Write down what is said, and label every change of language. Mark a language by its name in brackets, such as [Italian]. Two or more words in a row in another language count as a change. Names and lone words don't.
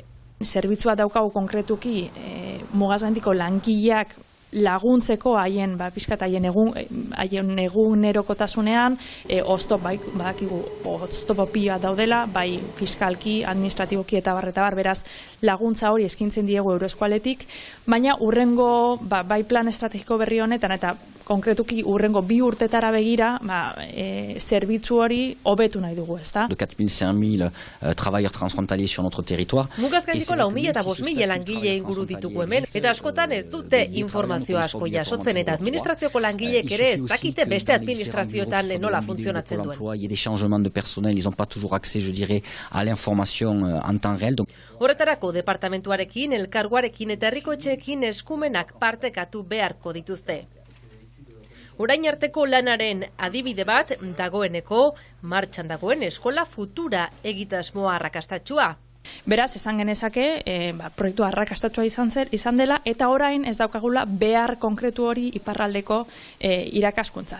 [Basque] Zerbitzua daukagu konkretuki mugaz gaindiko langileak laguntzeko haien egunerokotasunean oztopo pila daudela, bai fiskalki, administratiboki eta bar, beraz laguntza hori eskintzen diegu Euroeskualetik, baina urrengo bai plan estrategiko berri honetan eta konkretuki urrengo 2 urtetara begira zerbitzu hori hobetu nahi dugu, ezta? [French] De 4.000-5.000 travailleurs transfrontaliers sur notre territoire. [Basque] Mugaz gaindiko 4.000 eta 5.000 langile inguru ditugu hemen, eta askotan ez dute informazio asko jasotzen eta administrazioko langileek ere ez dakite beste administrazioetan nola funtzionatzen duen. [French] Il y a des changements de personnel, ils n'ont pas toujours accès, je dirais, à l'information en temps réel. [Basque] Horretarako departamentuarekin, elkargoarekin eta herriko etxeekin eskumenak partekatu beharko dituzte. Orain arteko lanaren adibide bat dagoeneko martxan dagoen Eskola Futura egitasmoa arrakastatsua. Beraz, esan genezake, proiektu arrakastatua izan dela, eta orain ez daukagula behar konkretu hori iparraldeko irakaskuntzan.